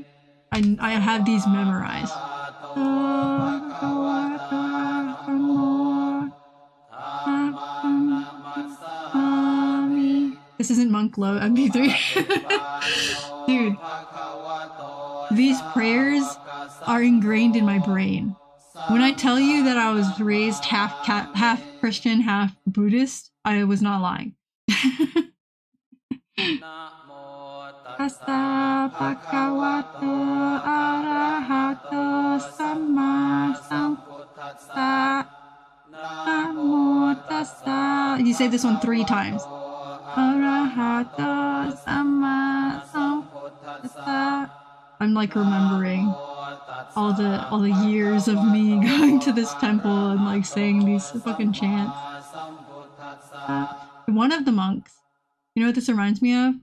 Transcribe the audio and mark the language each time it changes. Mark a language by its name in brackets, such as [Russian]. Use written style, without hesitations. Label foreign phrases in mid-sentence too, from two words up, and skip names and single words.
[English] I have these memorized. This isn't Monk Low MP3. Dude, these prayers are ingrained in my brain. When I tell you that I was raised half Christian, half Buddhist, I was not lying. [Pali] Tassa bhagavato arahato samma sambuddhassa. Namo tassa. [English] You say this one 3 times. [Pali] Arahato samma sambuddhassa. [English] I'm like remembering all the years of me going to this temple and like saying these fucking chants. One of the monks, you know what this reminds me of?